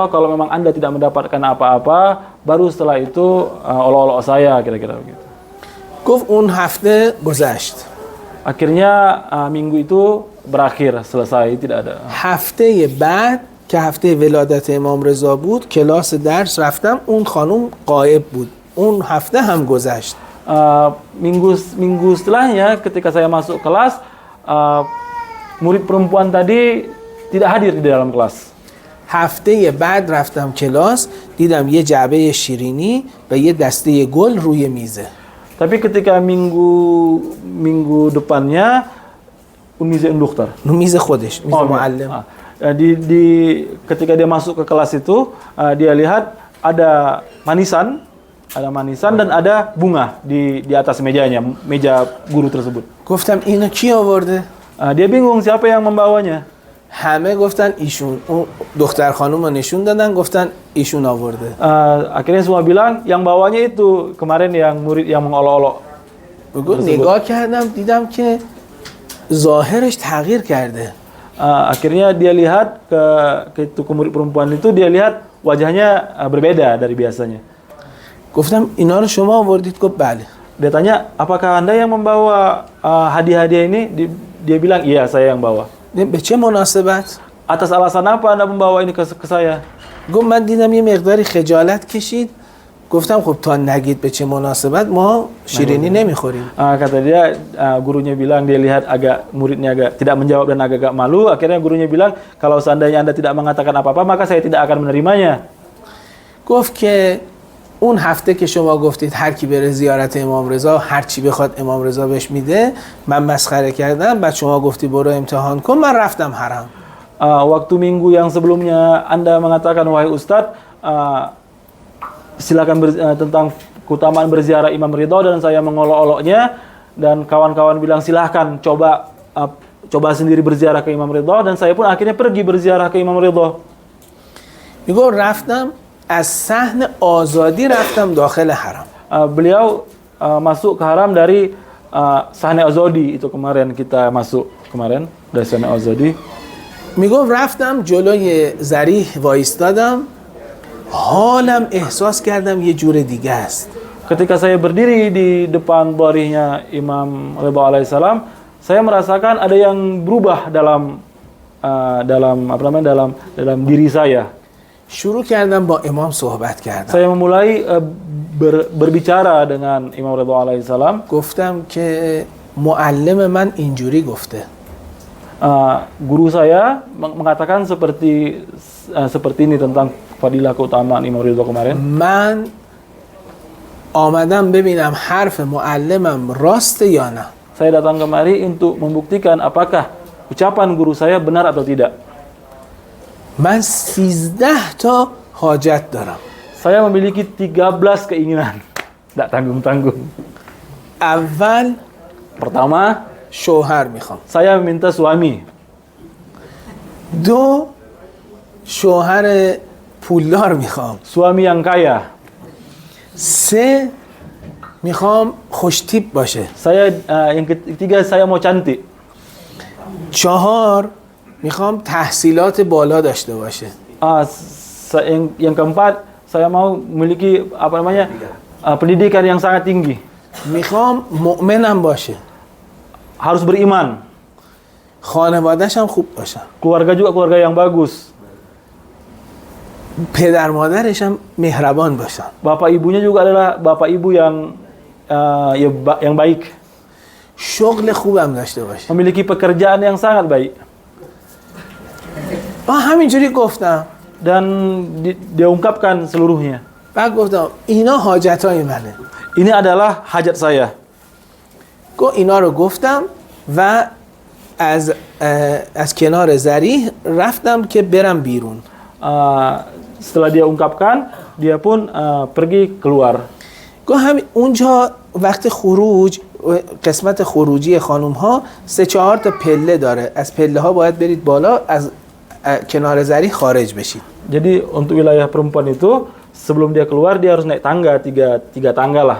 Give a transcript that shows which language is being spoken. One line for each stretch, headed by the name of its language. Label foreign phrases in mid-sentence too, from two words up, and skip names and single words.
Indonesian: Kalau memang Anda tidak mendapatkan apa-apa, baru setelah itu olok-olok saya, kira-kira begitu.
Persian: گفت اون هفته گذشت.
Indonesian: Akhirnya minggu itu berakhir, selesai, tidak ada.
Persian: هفته بعد که هفته ولادت امام رضا بود کلاس درس رفتم، اون خانم غایب بود. اون هفته هم گذشت.
Indonesian: Minggu setelahnya ketika saya masuk kelas, murid perempuan tadi tidak hadir di dalam kelas.
Persian: هفته بعد رفتم کلاس دیدم یه جعبه شیرینی و یه دسته گل روی میزه.
Indonesian: Tapi ketika minggu depannya,
Persian: میز این دختر. میز خودش، میز معلم.
Indonesian: Ketika dia masuk ke kelas itu, dia lihat ada manisan dan ada bunga di atas mejanya, meja guru tersebut.
Persian: گفتم اینو کی آورده؟
Indonesian: Dia bingung siapa yang membawanya.
Persian: همه گفتن ایشون. اون دختر خانم رو نشون دادن گفتن ایشون آورده.
Indonesian: Akhirnya semua bilang yang bawanya itu kemarin yang murid yang mengolok-olok.
Persian: نگاه کردم دیدم که ظاهرش تغییر کرده.
Indonesian: Akhirnya dia lihat ke murid perempuan itu, dia lihat wajahnya berbeda dari biasanya.
Persian: گفتم اینا رو شما آوردید؟ گفت بله.
Indonesian: Dia tanya, apakah Anda yang membawa hadiah-hadiah ini? Dia bilang, iya saya yang bawa.
Persian: به چه مناسبت؟
Indonesian: Atas alasan apa Anda membawa ini ke saya?
Persian: گفت من دیدم یه مقداری خجالت کشید. گفتم خب تا نگید به چه مناسبت ما شیرینی نمیخوریم.
Indonesian: Kata dia, gurunya bilang dia lihat muridnya agak tidak menjawab dan agak malu. Akhirnya gurunya bilang, kalau seandainya Anda tidak mengatakan apa-apa maka saya tidak akan menerimanya.
Persian: گفت که اون هفته که شما گفتید هر کی بره زیارت امام رضا هر چی بخواد امام رضا بهش میده، من مسخره کردم، بعد شما گفتی برو امتحان کن، من رفتم حرم.
Indonesian: Waktu minggu yang sebelumnya Anda mengatakan, wahai Ustadz, silakan tentang keutamaan berziarah Imam Ridho, dan saya mengolok-oloknya, dan kawan-kawan bilang silahkan coba sendiri berziarah ke Imam Ridho, dan saya pun akhirnya pergi berziarah ke Imam Ridho.
Persian: میگو رفتم از صحن آزادی رفتم داخل حرم.
Indonesian: Beliau masuk ke haram dari Sahne Azadi, itu kemarin kita masuk dari Sahne Azadi.
Persian: میگو رفتم جلوی ذریح وایستادم، حالم احساس کردم یه جور دیگه است.
Indonesian: Ketika saya berdiri di depan barihnya Imam Ridho alaihissalam, saya merasakan ada yang berubah dalam diri saya.
Persian: شروع کردم با امام صحبت کردم.
Indonesian: Saya memulai berbicara dengan Imam Ridho alaihissalam.
Persian: گفتم که معلم من اینجوری گفته.
Indonesian: Guru saya mengatakan seperti ini tentang fadilah keutamaan Imam Ridho kemarin.
Persian: من آمدم ببینم حرف معلمم راسته یا نه.
Indonesian: Saya datang kemari untuk membuktikan apakah ucapan guru saya benar atau tidak.
Persian: من 13 تا حاجت دارم.
Indonesian: Saya memiliki 13 keinginan. Tidak tanggung-tanggung.
Persian: اول
Indonesian: Pertama,
Persian: شوهر میخوام.
Indonesian: saya minta suami.
Persian: 2 شوهر پولدار میخوام.
Indonesian: Suami yang kaya.
Persian: 3 میخوام خوش تیپ باشه.
Indonesian: Yang ketiga, saya mau cantik.
Persian: 4 میخوام تحصیلات بالا داشته باشه.
Indonesian: Yang keempat, saya mau memiliki pendidikan yang sangat tinggi.
Persian: میخوام مؤمنم باشه.
Indonesian: Harus beriman.
Persian: خانواده‌ش هم خوب باشه.
Indonesian: Keluarga juga keluarga yang bagus.
Persian: پدر مادرش هم مهربان باشن.
Indonesian: Bapak ibunya juga adalah bapak ibu yang baik.
Persian: شغل خوبم داشته باشه.
Indonesian: Memiliki pekerjaan yang sangat baik.
Persian: همینجوری گفتم.
Indonesian: Dan dia ungkapkan seluruhnya.
Persian: بعد گفتم اینا حاجتای منه.
Indonesian: Ini adalah hajat saya.
Persian: اینا رو گفتم و از کنار ذریح رفتم که برم بیرون.
Indonesian: Setelah dia ungkapkan, dia pun pergi keluar.
Persian: همین اونجا وقت خروج، قسمت خروجی خانوم ها 3-4 تا پله داره. از پله ها باید برید بالا، از کنار ذریح خارج بشید.
Indonesian: Jadi untuk wilayah perempuan itu, sebelum dia keluar dia harus naik tangga, tiga tangga lah.